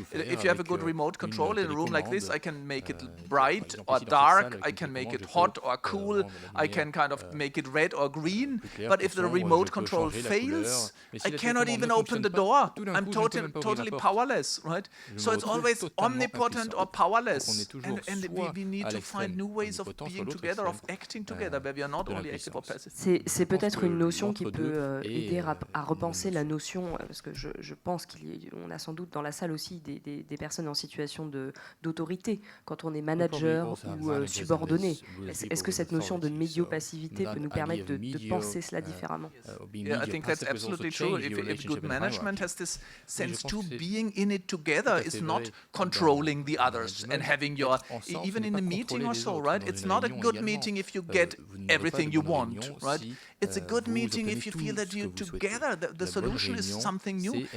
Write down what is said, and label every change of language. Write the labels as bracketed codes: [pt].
[en] If you have a good remote control in a room like this, I can make it bright or dark, I can make it hot or cool, I can kind of make it red or green. But if the remote control fails, I cannot even open the door. I'm totally powerless, right? So it's always omnipotent or powerless. And we need to find new ways of being together, of acting together, where we are not only active or passive. [fr] C'est peut-être une notion qui peut aider à repenser la notion, parce que je pense qu'on a sans doute dans la salle aussi des personnes en situation d'autorité, quand on est manager ou subordonné. Est-ce que cette notion de médio-passivité peut nous permettre de penser cela différemment? [en] Yeah, I think that's absolutely true. If good management has this sense too, being in it together is not controlling the others and having your, even in a meeting or so, right? It's not a good meeting if you get everything you want, right? It's a good meeting if you feel that you together, the solution is something new.